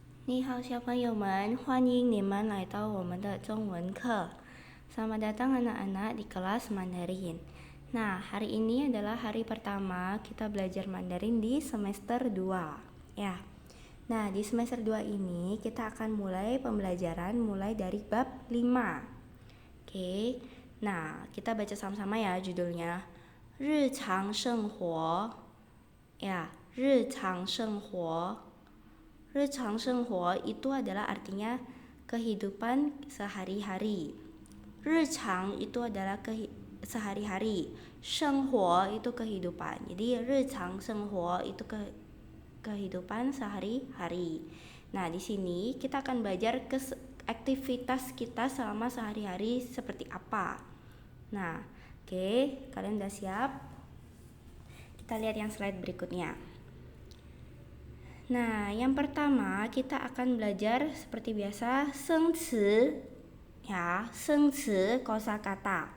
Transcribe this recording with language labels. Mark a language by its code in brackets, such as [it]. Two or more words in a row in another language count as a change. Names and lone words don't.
[zh] 你好，小朋友们，欢迎你们来到我们的中文课. [id] Selamat datang anak-anak di kelas Mandarin. Nah, hari ini adalah hari pertama kita belajar Mandarin di semester 2. Ya. Nah, di semester 2 ini kita akan mulai pembelajaran mulai dari bab 5. Oke. Nah, kita baca sama-sama ya judulnya. [zh] 日常生活. Ya, 日常生活. 日常生活 [id] itu adalah artinya kehidupan sehari-hari. 日常 itu adalah sehari-hari. 生活 itu kehidupan. Jadi [zh] 日常生活 [id] itu kehidupan sehari-hari. Nah, di sini kita akan belajar aktivitas kita selama sehari-hari seperti apa. Nah, oke, kalian udah siap? Kita lihat yang slide berikutnya. Nah, yang pertama kita akan belajar seperti biasa sengci, ya, sengci kosakata.